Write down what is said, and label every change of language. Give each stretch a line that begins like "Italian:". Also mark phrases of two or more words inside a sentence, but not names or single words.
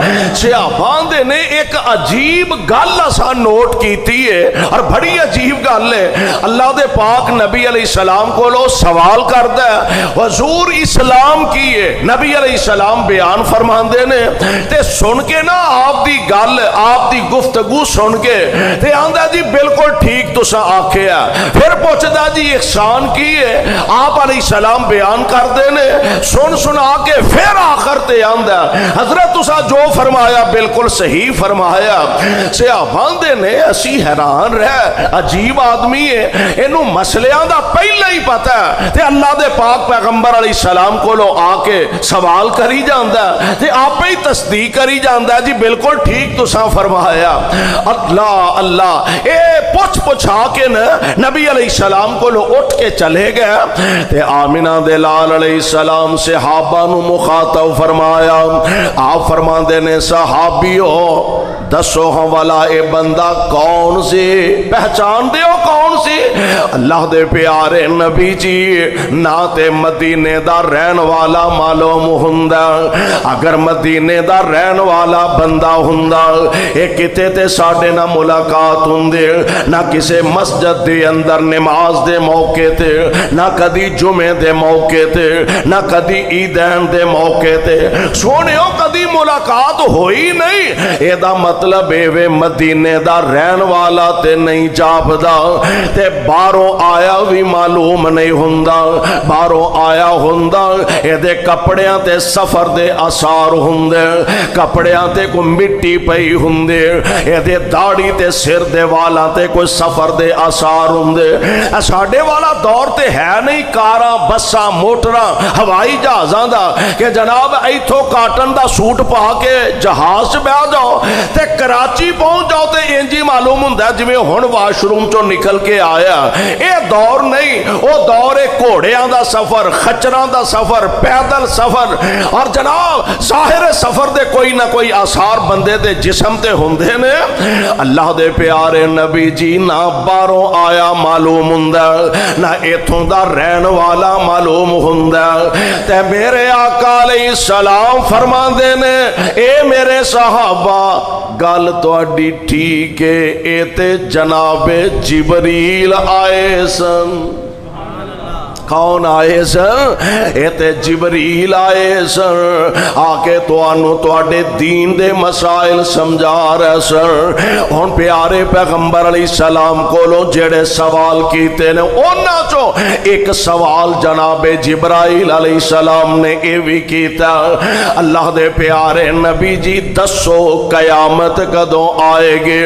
Punjabi: صحابہ دے نے ایک عجیب گل اسا نوٹ کیتی ہے، اور بڑی عجیب گل ہے۔ اللہ دے پاک نبی
Arabic: علیہ السلام
Punjabi: کو لو سوال کردا ہے حضور اسلام کیے، نبی
Arabic: علیہ السلام
Punjabi: بیان فرماندے نے تے سن کے نا آپ دی گل آپ دی گفتگو سن کے تے آندا جی بالکل ٹھیک تسا آکھیا۔ پھر پوچھدا جی احسان کیے، آپ
Arabic: علیہ السلام
Punjabi: بیان کردے نے سن سنا کے پھر آخر تے آندا حضرت تسا جو فرمایا بالکل صحیح فرمایا۔ صحابہ دے نے اسی حیران رہ عجیب آدمی ہے، اینو مسئلیاں دا پہلے ہی پتہ ہے تے اللہ دے پاک پیغمبر
Arabic: علیہ السلام
Punjabi: کو لو آ کے سوال کری جاندا تے آپ ہی تصدیق کری جاندا جی بالکل ٹھیک تسا فرمایا۔ اللہ اللہ اے پوچھا کے نبی
Arabic: علیہ السلام
Punjabi: کو لو اٹھ کے چلے گئے تے آمنہ دے لال
Arabic: علیہ السلام
Punjabi: صحابہ نو مخاطب فرمایا۔ آپ فرماندے نے صحابیو دسو ہاں والا اے بندہ کون سی، پہچان دے ہو کون سی؟ اللہ دے پیارے نبی جی نہ تے مدینے دا رہن والا معلوم ہوندا، اگر مدینے دا رہن والا بندہ ہوندا اے کتے تے ساڈے نہ ملاقات ہوندے، نہ کسے مسجد دے اندر نماز دے موقع تے، نہ کدی جمعے دے موقع تے، نہ کدی عیدین دے موقع تے، سونیو کدی ملاقات ہوئی نہیں۔ اے دا مطلب اے وے مدینے دا رہن والا تے نہیں جاپدا تے باہروں آیا بھی معلوم نہیں ہوندا، باہروں آیا ہوندا اے دے کپڑیاں تے سفر دے آثار ہوندے، کپڑیاں تے کوئی مٹی پئی ہوندے، اے دے داڑھی تے سر دے والا تے کوئی سفر دے آثار ہوندے۔ ساڈے والا دور تے ہے نہیں کاراں بساں موٹراں ہوائی جہازاں دا کہ جناب ایتھوں کاٹن دا سوٹ پا کے جہاز بیٹھ جاؤ تے کراچی پہنچ جاؤ تے انجی معلوم ہوندا جویں ہن
English: wash room
Punjabi: چوں نکل کے آیا۔ اے دور نہیں، او دور گھوڑیاں دا سفر، خچراں دا سفر، پیدل سفر، اور جناب ظاہر سفر دے کوئی نہ کوئی آثار بندے دے جسم تے ہوندے نے۔ اللہ دے پیارے نبی جی نہ باہروں آیا معلوم ہوندا، نہ ایتھوں دا رہن والا معلوم ہوندا تے میرے آقا
Arabic: علیہ السلام
Punjabi: فرماندے نے اے میرے صحابہ گل تہاڈی ٹھیک ہے، اے تے جناب جبریل آئے سن۔ کون آئے سن؟ اے تے جبریل آئے سن، آکے توانو تواڈے دین دے مسائل سمجھا رہے سن۔ ہن پیارے پیغمبر
Arabic: علیہ السلام
Punjabi: کولو جڑے سوال کیتے نے انہاں چوں ایک سوال جناب جبرائیل
Arabic: علیہ السلام
Punjabi: نے اے بھی کیتا، اللہ دے پیارے نبی جی دسو قیامت کدوں آئے گی؟